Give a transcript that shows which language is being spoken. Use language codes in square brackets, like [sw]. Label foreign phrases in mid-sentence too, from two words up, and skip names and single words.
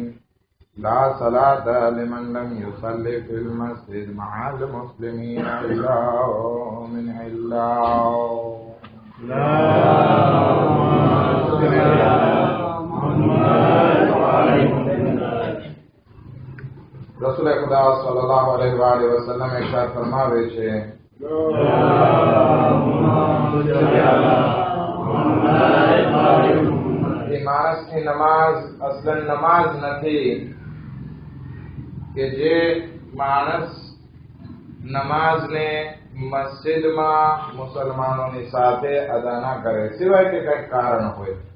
[ar] لا صلاة لمن لم يصلي في المسجد مع المسلمين إلا من علاه. اللهم صل على محمد وعلى [ur] رسول خدا [ar] صلى الله عليه وسلم [gu] ઈરશાદ ફરમાવે છે: એ માણસની નમાઝ અસલન નમાઝ નથી કે જે માણસ નમાઝને મસ્જિદમાં મુસલમાનોની સાથે અદા ના કરે, સિવાય કે કંઈક કારણ હોય.